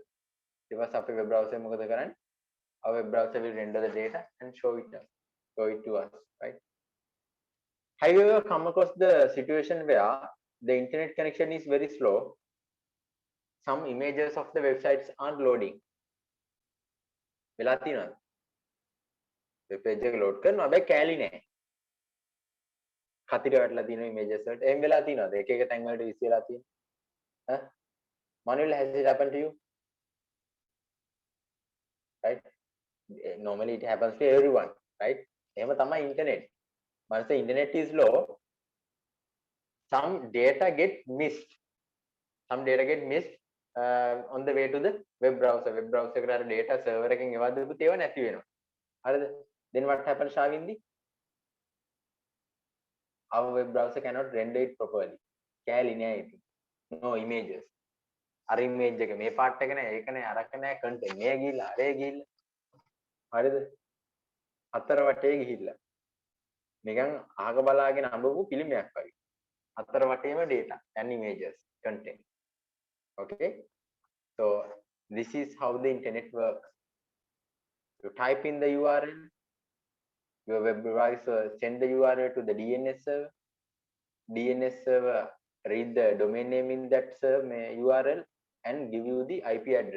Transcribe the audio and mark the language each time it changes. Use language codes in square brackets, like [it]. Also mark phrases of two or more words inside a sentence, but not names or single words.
[en] If a web browser, our web browser will render the data and show it to us, right? Have you ever come across the situation where the internet connection is very slow? Some images of the websites aren't loading. Web page load [si] කරනවා හැබැයි කැලි නැහැ. කතිර වැටලා තියෙන images වලට එහෙම වෙලා තියෙනවද? එක එක තැන් වලට විශ්ි වෙලා තියෙනවා. [en] Manuel, has it happened to you? Right? Normally it happens to everyone, right? [si] එහෙම තමයි internet. [en] Once the internet is low, some data get missed. Some data get missed on the way to the web browser. Web browser [si] එකට අර [en] data server [si] එකෙන් එවද්ද දුපුත් ඒවා නැති වෙනවා. හරිද? [en] Then what happens, Shavindi? Our web browser cannot render it properly. [si] කැලි නෑ ඉතින්. [en] No images. [si] අර image එක මේ part එක නෑ, ඒක නෑ, අරක නෑ, content මේ ගිහිල්ලා, අරේ ගිහිල්ලා. හරිද? හතර වටේ ගිහිල්ලා. නිකන් අහක බලාගෙන අඹපු පිළිමයක් වගේ. හතර වටේම [en] data and images, content. Okay? So this is how the internet works. You type in the URL, your web browser send the URL to the DNS server. DNS server read the domain name in that server URL and give you the IP address.